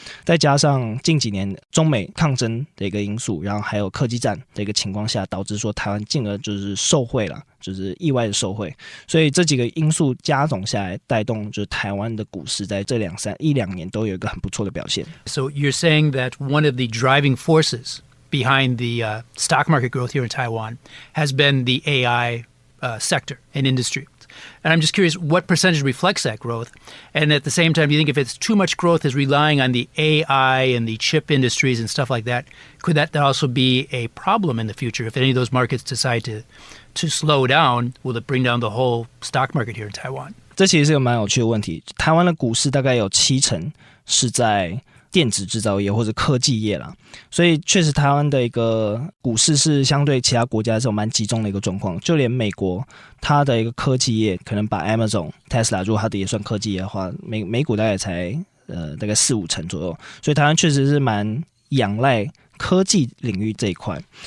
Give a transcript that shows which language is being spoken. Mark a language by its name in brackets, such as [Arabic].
[Chinese] 再加上近几年中美抗争的一个因素，然后还有科技战的一个情况下，导致说台湾进而就是受惠了，就是意外的受惠。所以这几个因素加总下来，带动就是台湾的股市在这一两年都有一个很不错的表现。 [English] So you're saying that one of the driving forces behind the stock market growth here in Taiwan has been the AI sector and industry. And I'm just curious, what percentage reflects that growth? And at the same time, do you think if it's too much growth is relying on the AI and the chip industries and stuff like that, could that also be a problem in the future? If any of those markets decide to slow down, will it bring down the whole stock market here in Taiwan? [Chinese] 这其实是个蛮有趣的问题。台湾的股市大概有70%是在电子制造业或者科技业啦，所以确实台湾的一个股市是相对其他国家是有蛮集中的一个状况。就连美国它的一个科技业，可能把 Amazon、Tesla 如果它的也算科技业的话，美股大概才大概4-5% 左右，所以台湾确实是蛮仰赖科技领域这一块。